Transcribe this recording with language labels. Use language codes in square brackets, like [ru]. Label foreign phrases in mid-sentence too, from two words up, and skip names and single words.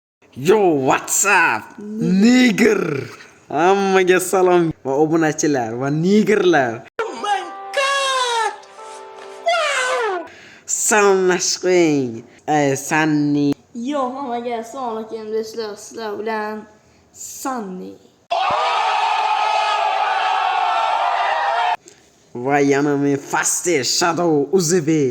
[en] Yo, what's up? Nigger. [uz] Hammaga salom va obunachilar va nigerlar. [en] Oh my god! Wow! [uz] Salomlashing. Sanni. Yo, hammaga assalomu alaykum do'stlar. Sizlar bilan Sunny. Va yana men Faster Shadow Uzibe.